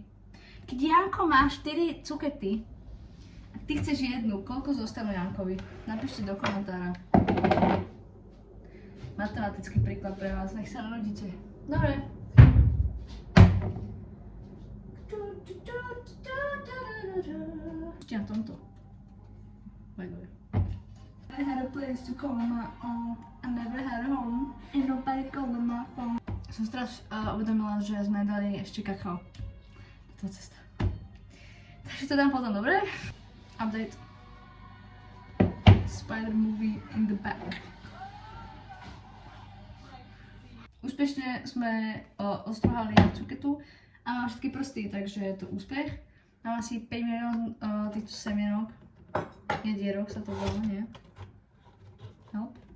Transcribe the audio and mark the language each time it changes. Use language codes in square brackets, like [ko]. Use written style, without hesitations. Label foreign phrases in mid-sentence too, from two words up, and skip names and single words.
[sk] Keď Janko má 4 cukety, a ty chceš jednu, koľko zostanú Jankovi? Napíšte do komentára. Matematický príklad pre vás, nech sa narodíte. Dobre. Ešte na tomto. [en] By the way. I had a place to call my own. I never had a home. Ain't nobody calling my phone. [sk] Som si teraz uvedomila, že sme dali ešte kakao. To je cesta. Takže to dám potom, dobre? Update. [en] Spider movie in the back. [sk] Úspešne sme ostruhali cuketu a mám všetky prsty, takže je to úspech. Mám asi 5 milión týchto semienok. Jedierok sa to volá, nie? Help.